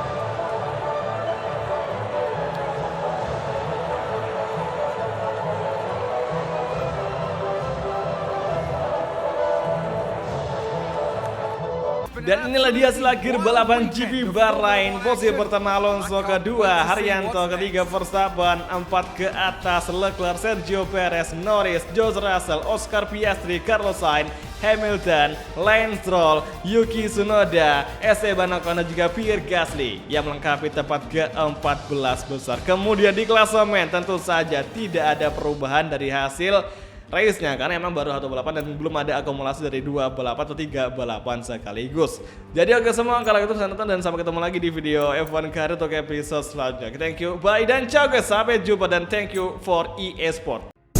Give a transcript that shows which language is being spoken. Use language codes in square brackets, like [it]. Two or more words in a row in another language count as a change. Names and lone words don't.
[id] Dan inilah dia hasil akhir balapan GP Bahrain. Posisi pertama Alonso, kedua Haryanto, ketiga Verstappen, empat ke atas Leclerc, Sergio Perez, Norris, George Russell, Oscar Piastri, Carlos Sainz, Hamilton, Lance Stroll, Yuki Tsunoda, Esteban Ocon dan juga Pierre Gasly yang melengkapi tempat ke-14 besar. Kemudian di klasemen tentu saja tidak ada perubahan dari hasil race-nya karena emang baru satu balapan dan belum ada akumulasi dari 2 balapan atau 3 balapan sekaligus. Jadi oke semua, kalau gitu saya nonton dan sampai ketemu lagi di video F1 Karir untuk episode selanjutnya. [en] Thank you, bye [id] dan ciao guys, sampai jumpa dan [en] thank you for EA Sport.